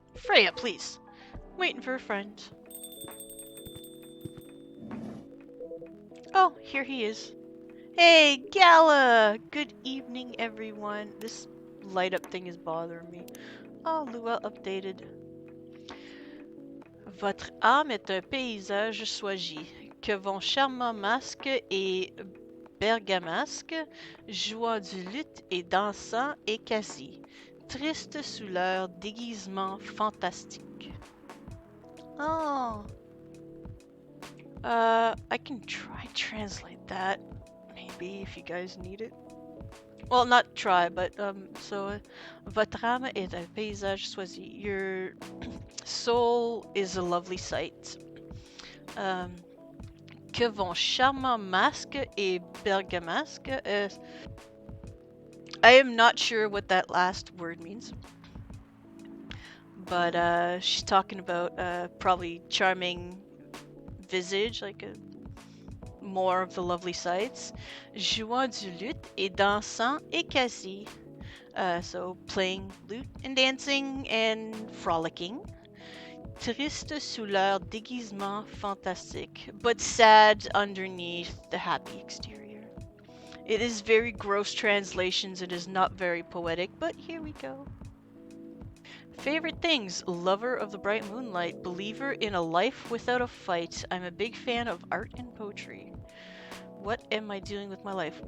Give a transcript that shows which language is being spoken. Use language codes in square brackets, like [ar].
[en] Freya, please. Waiting for a friend. Oh, here he is. Hey, Gala! Good evening, everyone. This light up thing is bothering me. Oh, Lua updated. [fr] Votre âme est un paysage choisi, que vos charmants masques et bergamasques, jouant du luth et dansant et quasi, tristes sous leur déguisement fantastique. Oh. [en] I can try translate that, maybe, if you guys need it. Well, not try, but, so, [fr] votre âme est un paysage choisi. [en] Your soul is a lovely sight. [fr] Que vos charmants masques et bergamasques. [en] I am not sure what that last word means. But, she's talking about, probably charming visage, like a more of the lovely sights. [fr] Jouant du luth et dansant et quasi. [en] So playing lute and dancing and frolicking. [fr] Triste sous leur déguisement fantastique, [en] but sad underneath the happy exterior. It is very gross translations, it is not very poetic, but here we go. Favorite things: lover of the bright moonlight, believer in a life without a fight. I'm a big fan of art and poetry. What am I doing with my life?